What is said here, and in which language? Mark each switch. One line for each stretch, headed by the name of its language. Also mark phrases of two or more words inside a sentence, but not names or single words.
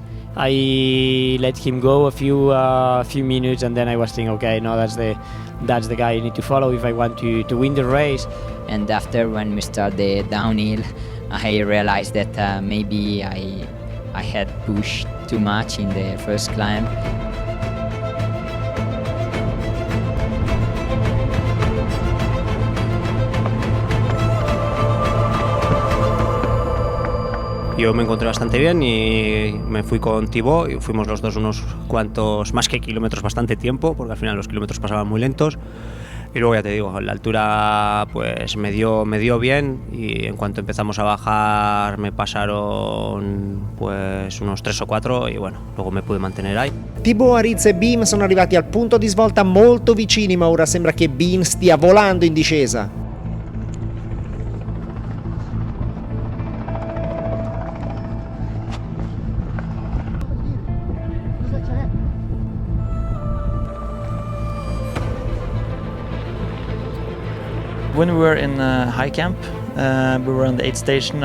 English: I let him go a few minutes, and then I was thinking, okay, no, that's the guy I need to follow if I want to win the race. And after when we start the downhill, I realized that maybe I had pushed too much in the first climb.
Spanish: Yo me encontré bastante bien y me fui con Thibaut y fuimos los dos unos cuantos, más que kilómetros, bastante tiempo, porque al final los kilómetros pasaban muy lentos. Y luego ya te digo, la altura pues me dio bien y en cuanto empezamos a bajar me pasaron pues unos 3 o 4 y bueno, luego me pude mantener ahí.
Italian: Thibaut, Aritz e Beam sono arrivati al punto di svolta molto vicini, ma ora sembra che Beam stia volando in discesa.
English: When we were in high camp, we were on the 8th station.